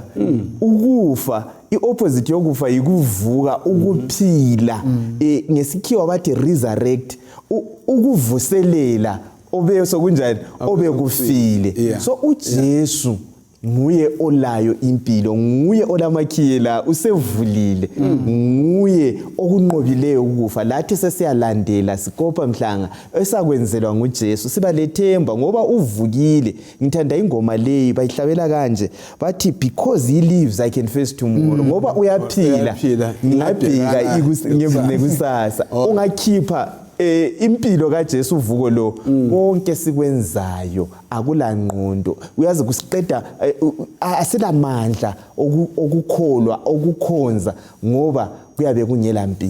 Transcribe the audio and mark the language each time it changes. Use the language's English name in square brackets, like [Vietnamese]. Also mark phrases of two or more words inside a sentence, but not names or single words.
[North Ndebele] ukufa iopposite yokufa yikuvuka ukuphila ngesikhiwa bathi resurrect ukuvuselela obe sokunjani obekufile so uJesu nguye olayo impilo nguye olamakhiye la usevulile nguye okunqobileyo ukufa lathi sesiyalandela sikopha mhlanga esakwenzelwa nguJesu siba lethemba ngoba uvukile. Ngithanda ingoma leyi bayihlabela kanje bathi [English] because he lives I can face tomorrow [North Ndebele] ngoba uyaphila ngingabheka ikusasa ungakhipha impilo kaJesu uvuko lo konke sikwenzayo akula ngqondo uyazi kusiqeda asilamandla okukholwa okukhonza ngoba kuyabe kungela mpilo